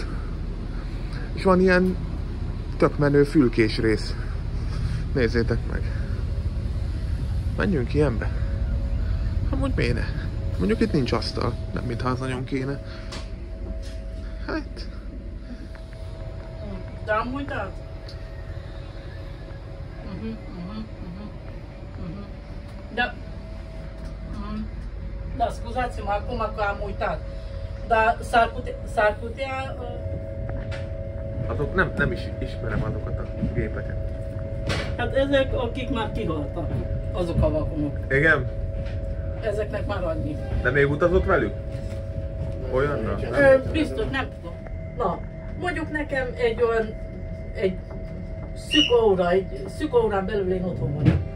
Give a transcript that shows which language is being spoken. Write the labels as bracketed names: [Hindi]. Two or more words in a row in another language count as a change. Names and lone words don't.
[Hungarian] És van ilyen tök menő fülkés rész. Nézzétek meg. Menjünk ilyenbe. Amúgy miért ne? Mondjuk itt nincs asztal, nem mintha az nagyon kéne. Hát... [Romanian] Da am uitat. Da. Da, scuzați-mă acum că am uitat. Dar s-ar putea... [Hungarian] Azok nem is ismerem azokat a gépeket. Hát ezek, akik már kihaltak, azok a vakonok. Igen? Ezeknek már annyi. De még utazott velük? Olyanra? Biztos, nem tudom. Na, mondjuk nekem egy szűk órán belül én otthon vagyok.